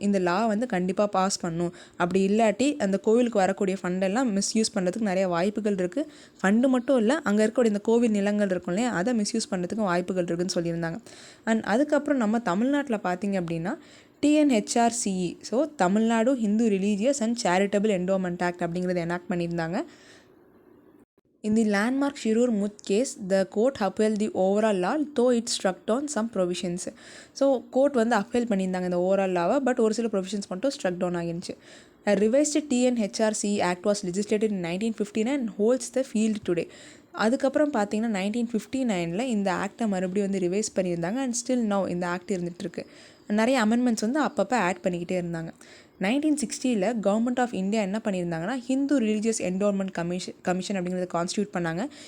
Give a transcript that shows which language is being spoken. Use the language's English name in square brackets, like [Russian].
[Tamil] இந்த லா வந்து கண்டிப்பாக பாஸ் பண்ணணும், அப்படி இல்லாட்டி அந்த கோவிலுக்கு வரக்கூடிய ஃபண்டெல்லாம் மிஸ்யூஸ் பண்ணுறதுக்கு நிறைய வாய்ப்புகள் இருக்குது. ஃபண்டு மட்டும் இல்லை, அங்கே இருக்கக்கூடிய இந்த கோவில் நிலங்கள் இருக்கும் இல்லையா, அதை மிஸ்யூஸ் பண்ணுறதுக்கு வாய்ப்புகள் இருக்குதுன்னு சொல்லியிருந்தாங்க. அண்ட் அதுக்கப்புறம் நம்ம தமிழ்நாட்டில் பார்த்திங்க அப்படின்னா TNHRCE, so Tamil Nadu Hindu religious and charitable endowment act அப்படிங்கிறத எனாக்ட் பண்ணியிருந்தாங்க. [English] In the landmark Shirur Muth case, the court upheld the overall law, though it struck down some provisions. [Tamil] So court வந்து அப்ஹெல்ட் பண்ணியிருந்தாங்க இந்த ஓவரால் லாவை, பட் ஒரு சில provisions மட்டும் struck down ஆகிருந்துச்சு. [English] A revised TNHRCE Act was legislated in 1959 and holds the field today. [Tamil] அதுக்கப்புறம் பார்த்தீங்கன்னா 1959 இந்த ஆக்டை மறுபடியும் வந்து ரிவைஸ் பண்ணியிருந்தாங்க. அண்ட் ஸ்டில் நவ் இந்த ஆக்ட் இருந்துகிட்ருக்கு. நிறைய அமெண்ட்மெண்ட்ஸ் வந்து அப்பப்போ ஆட் பண்ணிக்கிட்டே இருந்தாங்க. 1960 கவர்மெண்ட் ஆஃப் இந்தியா என்ன பண்ணியிருந்தாங்கன்னா, ஹிந்து ரிலீஜியஸ் என்டோமெண்ட் கமிஷன் அப்படிங்கிறத கான்ஸ்டியூட் பண்ணாங்க.